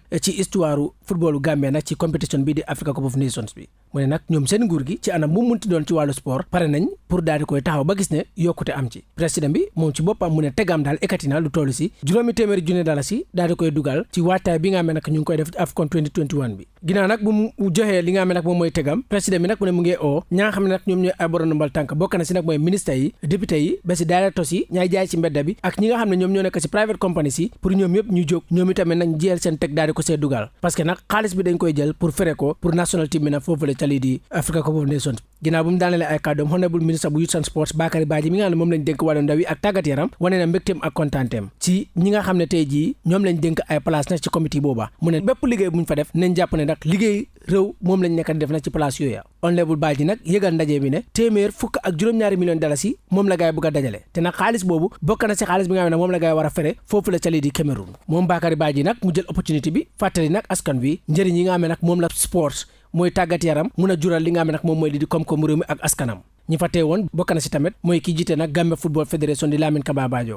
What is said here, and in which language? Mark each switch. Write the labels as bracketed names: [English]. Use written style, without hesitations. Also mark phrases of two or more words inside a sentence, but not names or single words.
[Wolof] ci histoire footballu Gambie nag ci compétition bi di Africa Cup of Nations bi mu ne nag ñoom seen nguur gi ci anam mu munti doon ci wàllu sport pare nañ pour daal di koy taxaw ba gis ne yokkute am ci président bi moom ci boppam mu ne tegaam daal ekkati na lu toll si $200,000 daal di koy dugal ci waataay bi nga xam ne nag ñu ngi koy def AFCON 2021 bi ginnaaw nag bu mu joxee li nga xam ne nag moom mooy tegam président bi nag mu ne mu ngi oo ña nga xam ne nag ñoom ñooy ay borom ndombal tànk bokk na si nag mooy ministre yi député yi ba si directeurs yi ñaay jaay ci mbedda bi ak ñi nga xam ne ñoom ñoo nekk si [English] private companies [Wolof] yi pour ñoom yëpp ñu jóg ñoom itamit nag jël seen teg daal di ko see dugal parce que nag xaalis bi dañ koy jël pour fere ko pour national team bi nag foofu la ca lii di Africa Cup of Nations ginnaaw bu mu daanale ay kàddoom honorable ministre bu [English] youth and sports [Wolof] Bakary Badji mi nga xam ne moom lañ dénk wàllu ndaw yi ak tàggat yaram wane na mbégteem ak kontaanteem ci ñi nga xam ne tey jii ñoom lañ dénk ay place nag ci comité booba mu ne bépp liggéey buñ fa def nañ jàpp ne nag liggéey réew moom lañ nekk di def nag ci place yooya honorable Badji nag yëgal ndaje bi ne $152 million yi moom la gaay bëgg a dajale te nag xaalis boobu bokk na si xaalis bi nga xam ne moom la gaay war a fere foofu la ca lii di Cameroun moom Bakary Badji nag mu jël opportunité bi fàttali nag askan wi njëriñ yi nga xam ne nag moom la sport mooy tàggat yaram mun a jural li nga xam ne nag moom mooy lii di koom-koom réew mi ak askanam ñi fa teewoon bokk na si tamit mooy ki jiite nag Gambia Football Federation di Lamin Kaba